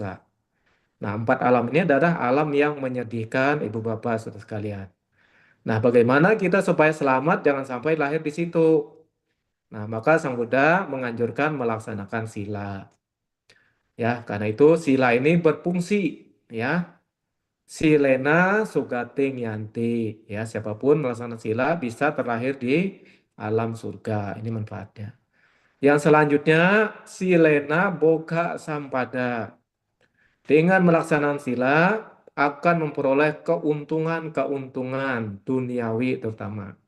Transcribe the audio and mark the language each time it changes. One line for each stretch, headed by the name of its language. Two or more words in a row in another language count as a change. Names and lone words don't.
Indonesian: Nah, 4 alam ini adalah alam yang menyedihkan, Ibu Bapak, saudara sekalian. Nah, bagaimana kita supaya selamat jangan sampai lahir di situ? Nah, maka Sang Buddha menganjurkan melaksanakan sila. Ya, karena itu sila ini berfungsi, ya.
Pali: Silena sugating yanti,
Indonesian: ya. Siapapun melaksanakan sila bisa terlahir di alam surga. Ini manfaatnya. Yang selanjutnya,
Pali: silena boga sampada.
Indonesian: Dengan melaksanakan sila akan memperoleh keuntungan-keuntungan duniawi terutama.